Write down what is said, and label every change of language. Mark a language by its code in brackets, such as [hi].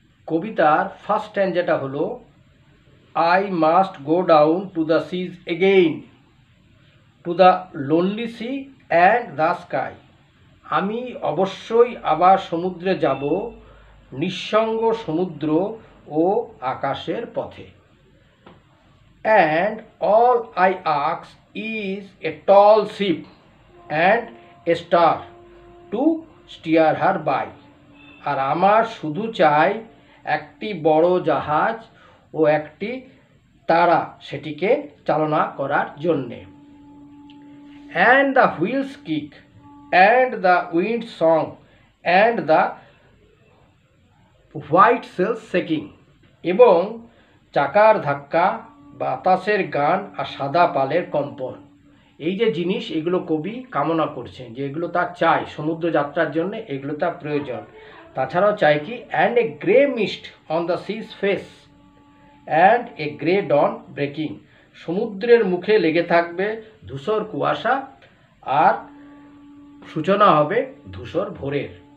[bn] কবিতার ফার্স্ট স্ট্যান্জাটা হলো [en] I must go down to the seas again, to the lonely sea and the sky. [bn] আমি অবশ্যই আবার সমুদ্রে যাব, নিঃসঙ্গ সমুদ্র ও আকাশের পথে। [en] And all I ask is a tall ship and a star to steer her by. [bn] আর আমার শুধু চাই একটি বড় জাহাজ ও একটি তারা সেটিকে চালনা করার জন্যে। [en] And the wheels kick and the wind song and the white sails shaking, [bn] এবং চাকার ধাক্কা, বাতাসের গান আর সাদা পালের কম্পন। এই যে জিনিস, এগুলো কবি কামনা করছেন যে এগুলো তার চাই সমুদ্র যাত্রার জন্য, এগুলো তার প্রয়োজন। তাছাড়াও চাই কি, [en] and a grey mist on the sea's face and a grey dawn breaking, [bn] সমুদ্রের মুখে লেগে থাকবে ধূসর কুয়াশা আর সূচনা হবে ধূসর ভোরের।